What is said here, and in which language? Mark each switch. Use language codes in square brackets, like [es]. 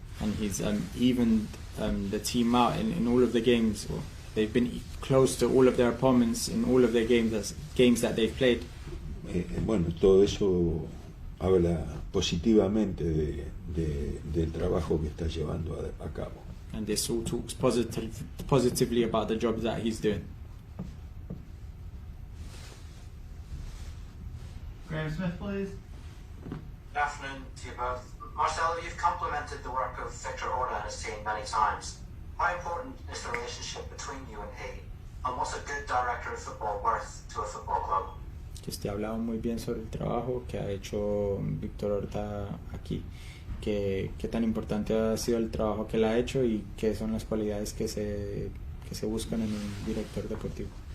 [en] and he's evened the team out in all of the games. Well, they've been close to all of their opponents in all of their games that they've played. [es] Bueno, todo eso habla positivamente del trabajo que está llevando a cabo. [en] And this all talks positively about the job that he's doing. Graham Smith, please. Good afternoon to you both. Marcelo, you've complimented the work of Victor Orta and his team many times. How important is the relationship between you and he? And what's a good director of football worth to a football club? [es] Que usted ha hablado muy bien sobre el trabajo que ha hecho Víctor Horta aquí. Qué tan importante ha sido el trabajo que él ha hecho y qué son las cualidades que se buscan en un director deportivo.